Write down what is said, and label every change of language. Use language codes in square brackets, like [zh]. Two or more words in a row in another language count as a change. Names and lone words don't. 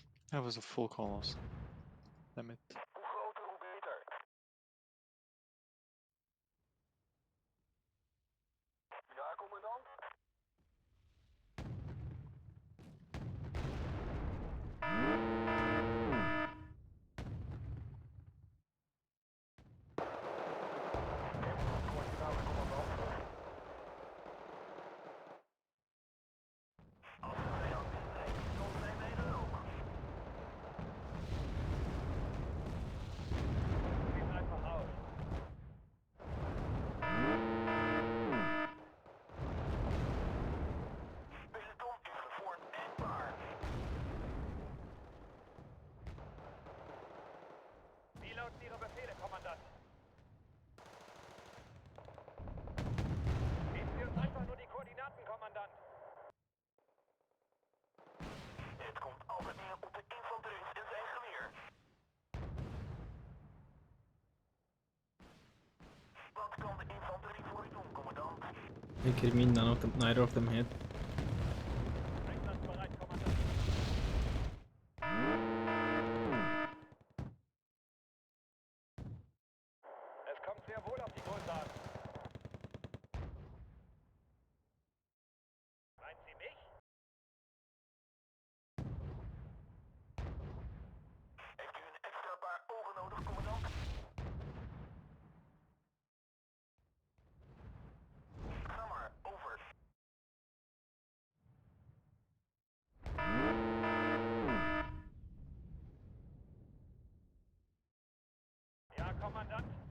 [en] That was a full columns. Damn it. [nl] Hoe groter, hoe beter. Ja, commandant. Coördinaten, commandant. Als de vijand inbreekt, komt hij mede ook. [de] Sieht einfach aus. [nl] Peloton is gevormd en klaar. [de] Wie lauten Ihre Befehle, Kommandant? Geben Sie uns einfach nur die Koordinaten, Kommandant. [nl] Het komt altijd neer op de infanterist en zijn geweer. Wat kan de infanterie voor u doen, commandant? [en] I could mean neither of them hit. [de] Einsatzbereit, Kommandant. Es kommt sehr wohl auf die Größe an. Meinen Sie mich? [nl] Heeft u een extra paar ogen nodig, commandant? Ga maar, over. [de] Ja, Kommandant.